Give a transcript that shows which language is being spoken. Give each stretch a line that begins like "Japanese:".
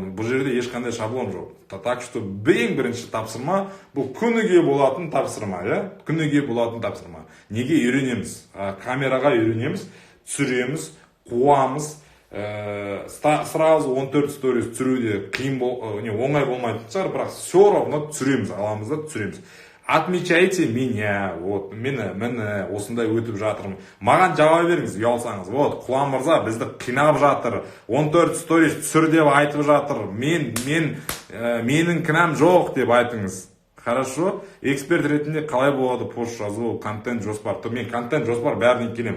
Kazakh: Бұл жерде ешқандай шаблон жоқ.
Russian: Так что
Kazakh: ең бірінші тапсырма бұл күніге болатын тапсырма, күніге болатын тапсырма. Неге үйренеміз? Камераға үйренеміз, түсіреміз, қуамыз. Сразу 14 сторис түсіруде оңай болмайтын шығар, бірақ
Russian: все равно
Kazakh: түсіреміз, аламыз да түсіреміз.
Russian: отмечайте меня, вот,
Kazakh: мені осындай өтіп жатырмын. Маған жауап беріңіз, ұялсаңыз. Вот, Құлан мырза бізді қинап жатыр, 14 сторис түсір деп айтып жатыр. Менің кінәм жоқ деп айтыңыз. Хорошо? Эксперт ретінде қалай болады пост жазу, контент жоспар. Мен контент жоспар бәріне келем.